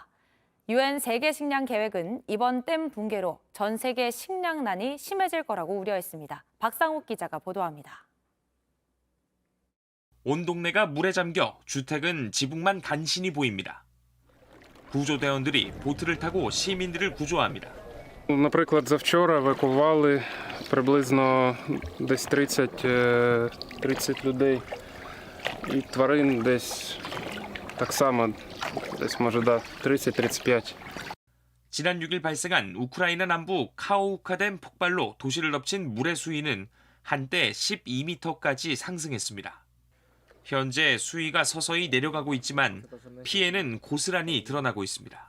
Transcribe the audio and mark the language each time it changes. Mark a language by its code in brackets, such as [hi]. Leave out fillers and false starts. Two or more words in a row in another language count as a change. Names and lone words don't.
[ko] 유엔 세계 식량 계획은 이번 댐 붕괴로 전 세계 식량난이 심해질 거라고 우려했습니다. 박상욱 기자가 보도합니다. 온 동네가 물에 잠겨 주택은 지붕만 간신히 보입니다. 구조대원들이 보트를 타고 시민들을 구조합니다. [uk] Наприклад, завчора евакували приблизно десь 30 людей і тварин десь так само, десь може 30-35. [ko] 지난 6일 발생한 우크라이나 남부 카호우카 댐 폭발로 도시를 덮친 물의 수위는 한때 12m까지 상승했습니다. 현재 수위가 서서히 내려가고 있지만 피해는 고스란히 드러나고 있습니다.